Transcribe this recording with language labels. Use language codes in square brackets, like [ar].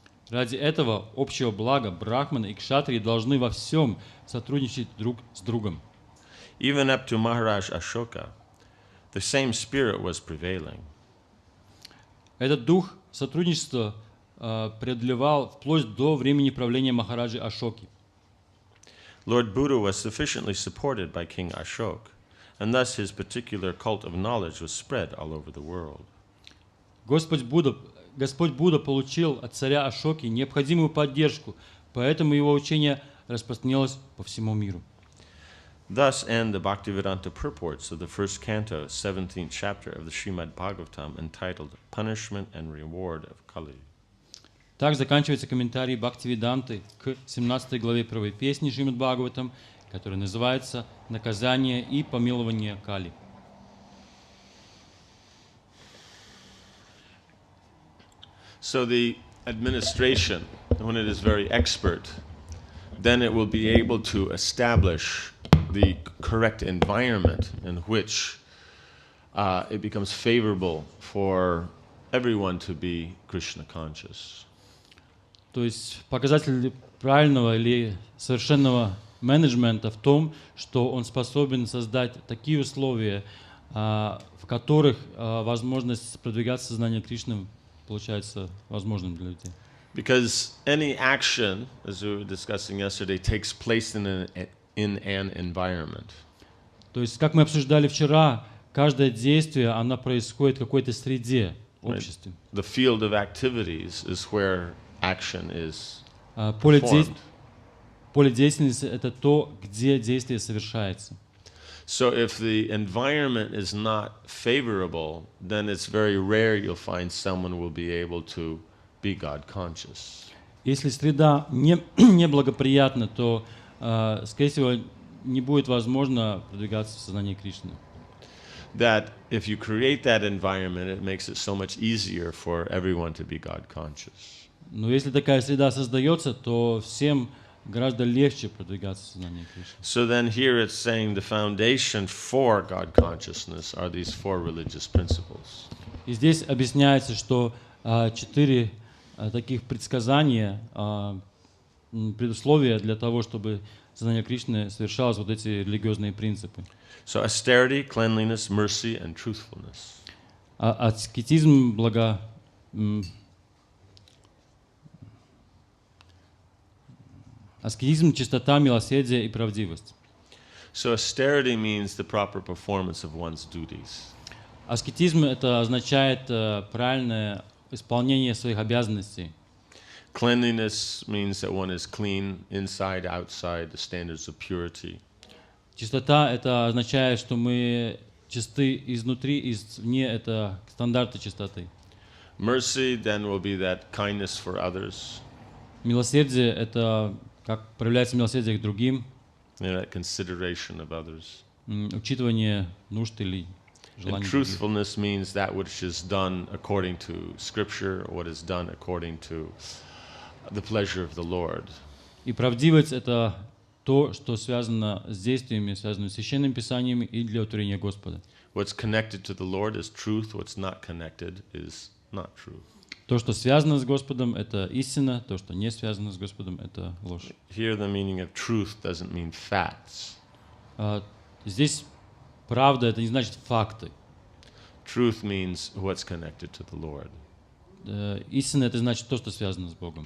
[ru] Ради этого общего блага брахманы и кшатрии должны во всем сотрудничать друг с другом. [en] Even up to Maharaj Ashoka, the same spirit was prevailing. [ru] Этот дух сотрудничества преодолевал вплоть до времени правления Махараджи Ашоки. [en] Lord Buddha was sufficiently supported by King Ashok, and thus his particular cult of knowledge was spread all over the world. [ru] Господь Будда получил от царя Ашоки необходимую поддержку, поэтому его учение распространилось по всему миру. [en] Thus end the Bhaktivedanta purports of the first canto, 17th chapter of the Srimad Bhagavatam, entitled Punishment and Reward of Kali. [ru] Так заканчивается комментарий Бхактивиданты к 17 главе первой песни Шримад Бхагаватам, которая называется «Наказание и помилование Кали». [en] So the administration, when it is very expert, then it will be able to establish the correct environment in which it becomes favorable for everyone to be Krishna conscious. [ru] То есть показатель правильного или совершенного менеджмента в том, что он способен создать такие условия, в которых возможность продвигаться сознания Кришны получается возможным для людей. [en] Because any action, as we were discussing yesterday, takes place in an environment. [ru] То есть, как мы обсуждали вчера, каждое действие, оно происходит в какой-то среде, обществе. [en] The field of activities is where action is [ru] Поле [en] performed. [ru] деятельности — это то, где действие совершается. [en] So if the environment is not favorable, then it's very rare you'll find someone will be able to be God conscious. [ru] Если среда неблагоприятна, то, скорее всего, не будет возможно продвигаться в сознании Кришны. [en] That if you create that environment, it makes it so much easier for everyone to be God conscious. [ru] Но если такая среда создается, то всем гораздо легче продвигаться в сознании Кришны. [en] So then here it's saying the foundation for God consciousness are these four religious principles. [ru] И здесь объясняется, что 4 таких предсказания, предусловия для того, чтобы сознание Кришны совершалось вот эти религиозные принципы. [en] So austerity, cleanliness, mercy, and truthfulness. [ru] Аскетизм, аскетизм, чистота, милосердие и правдивость. [en] So austerity means the proper performance of one's duties. [ru] Аскетизм — это означает правильное исполнение своих обязанностей. [en] Cleanliness means that one is clean inside, outside, the standards of purity. [ru] Чистота — это означает, что мы чисты изнутри и извне, это стандарты чистоты. [en] Mercy then will be that kindness for others, [ru] Милосердие — это как проявляется милосердие к другим, [en] that consideration of others. [ru] Учитывание нужд или [en] And [ru] желаний других. [en] truthfulness means that which is done according to Scripture, what is done according to the pleasure of the Lord. [ru] И правдивость — это то, что связано с действиями, связанными с священными писаниями и для утворения Господа. [en] What's connected to the Lord is truth. What's not connected is not true. [ru] То, что связано с Господом, это истина, то, что не связано с Господом, это ложь. [en] Here the meaning of truth doesn't mean facts. [ru] Здесь правда — это не значит факты. [en] Truth means what's connected to the Lord. [ru] Истина — это значит то, что связано с Богом.